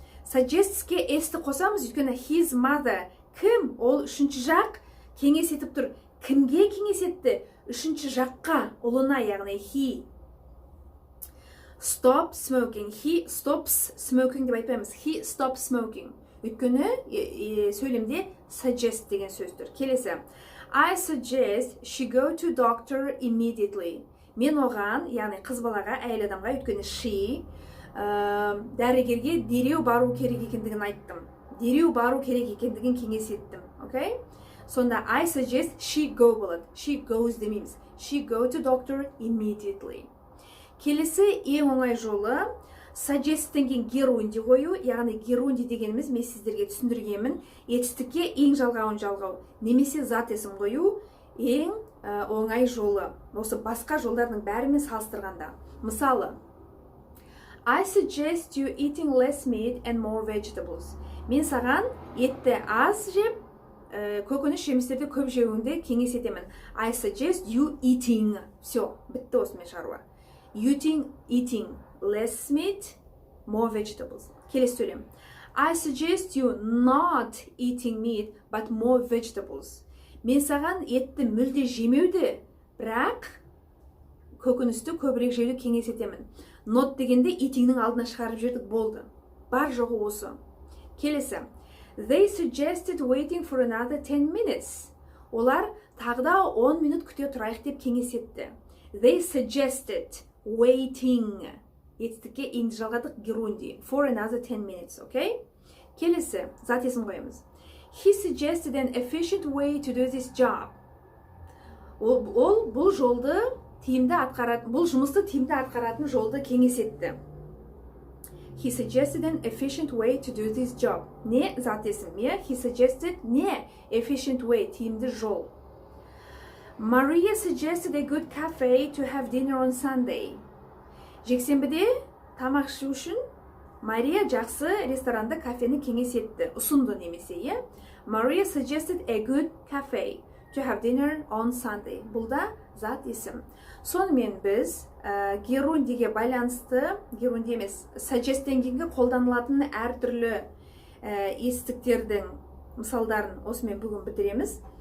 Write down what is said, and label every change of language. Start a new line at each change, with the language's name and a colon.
Kazakh: Suggest'ке s-ті қосамыз, өйткені
English: his mother
Kazakh: кім? Ол үшінші жақ кеңес етіп тұр. кімге кеңес етті? Үшінші жаққа, ұлына, яғни
English: he stop smoking. He stops smoking
Kazakh: деп айтпаймыз.
English: He stops smoking.
Kazakh: Өйткені сөйлемде suggest деген сөз тұр. Келесі.
English: I suggest she go to doctor immediately.
Kazakh: Мен оған, яғни қыз балаға, әйел адамға, өйткені she дәрігерге дереу бару керек екендігін айттым. Дереу бару керек екендігін кеңес еттім.
English: Okay? Сонда I suggest she go болады. She goes
Kazakh: демейміз.
English: She go to doctor immediately.
Kazakh: Келесі ең оңай жолы suggest-тен кейін геруинди қою, яғни геруинди дегеніміз мен сіздерге түсіндіргенмін, етістікке ең жалғауын жалғау, немесе зат есім қою ең оңай жолы. Осы басқа жолдардың бәрімен салыстырғанда. Мысалы,
English: I suggest you eating less meat and more vegetables.
Kazakh: Мен саған етті аз жеп, көкөніс жемістерді көп жеуіңді кеңес етемін.
English: I suggest you eating.
Russian: Все,
Kazakh: бітті осымен шаруа.
English: Eating less meat, more vegetables.
Kazakh: Келесі сөйлем.
English: I suggest you not eating meat, but more vegetables.
Kazakh: Мен саған етті мүлде жемеуді, бірақ көкөністі көбірек жеуді кеңес етемін. Not дегенде eatingнің алдына шығарып жібердік, болды. Бар жоғы осы. Келесі.
English: They suggested waiting for another 10 minutes.
Kazakh: Олар тағда 10 минут күте тұрайық деп кеңес етті.
English: They suggested waiting.
Kazakh: Етістікке енді жалғадық геруинди.
English: For another 10 minutes, okay?
Kazakh: Келесі, зат есім қойымыз.
English: He suggested an efficient way to do this job.
Kazakh: Ол бұл жолды тиімді атқаратын, бұл жұмысты тиімді атқаратын жолды кеңес етті.
English: He suggested an efficient way to do this job.
Kazakh: Не зат есім?
English: He suggested не efficient way,
Kazakh: тиімді жол.
English: Maria suggested a good cafe to have dinner on Sunday.
Kazakh: Жексенбіде тамақ ішу үшін Мария жақсы ресторанды кафені кеңес етті, ұсынды немесе,
English: Maria suggested a good cafe to have dinner on Sunday.
Kazakh: Бұл да зат есім. Сонымен біз герундиге байланысты, герунди емес, suggest-тен кейінгі қолданылатын әртүрлі етістіктердің мысалдарын осымен бүгін бітіреміз.